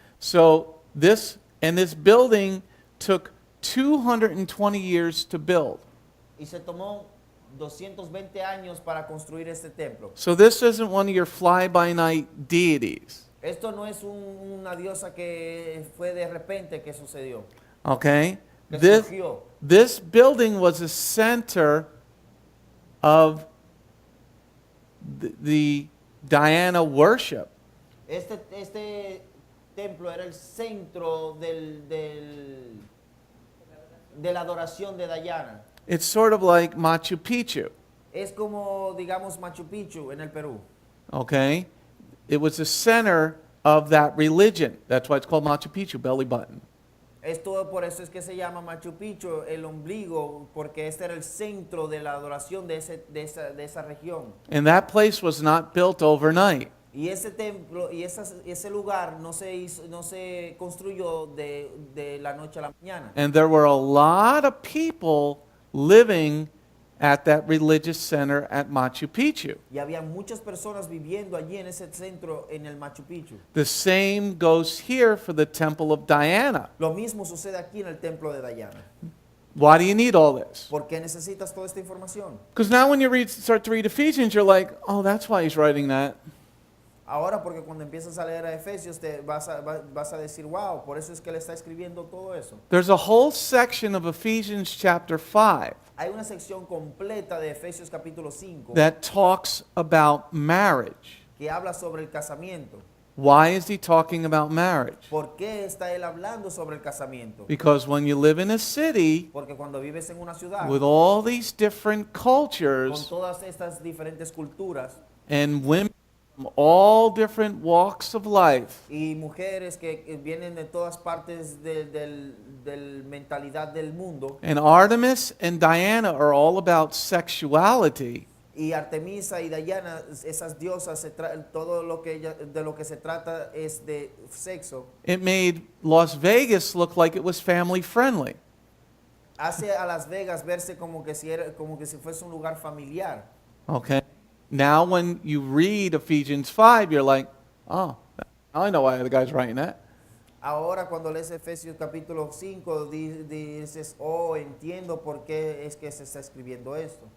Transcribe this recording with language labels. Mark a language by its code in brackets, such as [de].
[en] So this building took 220 years to build. [es] Y se tomó 220 años para construir este templo. [en] So this isn't one of your fly-by-night deities. [es] Esto no es una diosa que fue de repente que sucedió. [en] Okay? [es] Que [en] This, [es] surgió. [en] this building was a center of the Diana worship. [es] Este templo era el centro de la adoración de Diana. [en] It's sort of like Machu Picchu. [es] Es como, digamos, Machu Picchu en el Perú. [en] Okay? It was the center of that religion. That's why it's called Machu Picchu, belly button. [es] Esto por eso es que se llama Machu Picchu, el ombligo, porque este era el centro de la adoración de esa región. [en] And that place was not built overnight. [es] Y ese templo y ese lugar no se construyó de la noche a la mañana. [en] And there were a lot of people living at that religious center at Machu Picchu. [es] Y había muchas personas viviendo allí en ese centro en el Machu Picchu. [en] The same goes here for the temple of Diana. [es] Lo mismo sucede aquí en el templo de Diana. [en] Why do you need all this? [es] ¿Por qué necesitas toda esta información? [en] Because now when you start to read Ephesians, you're like, oh, that's why he's writing that. [es] Ahora, porque cuando empiezas a leer a Efesios, te vas a decir, wow, por eso es que él está escribiendo todo eso. [en] There's a whole section of Ephesians chapter 5 [es] Hay una sección completa de Efesios capítulo 5 [en] that talks about marriage. [es] que habla sobre el casamiento. [en] Why is he talking about marriage? [es] ¿Por qué está él hablando sobre el casamiento? [en] Because when you live in a city [es] Porque cuando vives en una ciudad [en] with all these different [es] con [en] cultures [es] todas estas diferentes culturas [en] and women from all different walks of life, [es] y mujeres que vienen de todas partes del mentalidad del mundo, [en] and Artemis and Diana are all about sexuality, [es] y Artemisa y Diana, esas diosas, todo lo que de lo que se trata es de sexo, [en] it made Las Vegas look like it was family friendly. [es] hace a Las Vegas verse como que si fuese un lugar familiar. [en] Okay? Now when you read Ephesians 5, you're like, oh, I know why the guy's writing that. [es] Ahora cuando lees Efesios capítulo 5 dices, oh, entiendo por qué es que se está escribiendo esto.